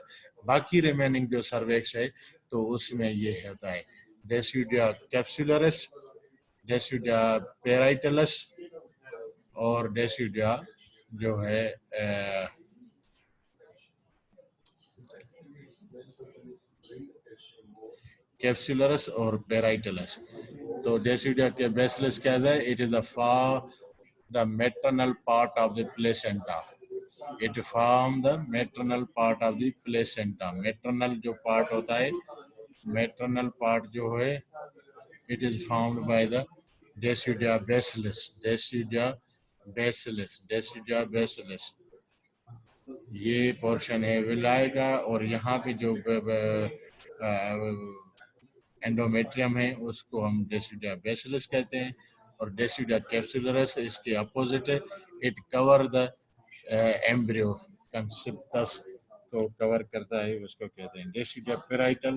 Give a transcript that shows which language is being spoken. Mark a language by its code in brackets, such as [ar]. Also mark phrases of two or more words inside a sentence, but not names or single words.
[hi] बाकी रिमेनिंग जो सर्वेक्स है तो उसमें ये होता है डेसिडुआ कैप्सुलरिस, डेसिडुआ पेराइटलस और डेसिडुआ जो है कैप्सुलरिस और पेराइटलस. तो डेसिडुआ के बेसिलस क्या है? [en] it is the maternal part of the placenta. it form the maternal part of the placenta. मैटरनल जो पार्ट [hi] होता है, [en] maternal part [hi] जो है [en] it is found by the decidua basilus. [hi] डेसिडुआ बेसिलस, डेसिडुआ बेसिलस ये पोर्शन है विलाय का. और यहाँ पे जो एंडोमेट्रियम है उसको हम डेसिडुआ बेसिलस कहते हैं. और डेसिडुआ कैप्सुलरिस इसके अपोजिट है. [en] it cover the embryo conceptus [hi] को कवर करता है, उसको कहते हैं डेसिडुआ पेराइटल.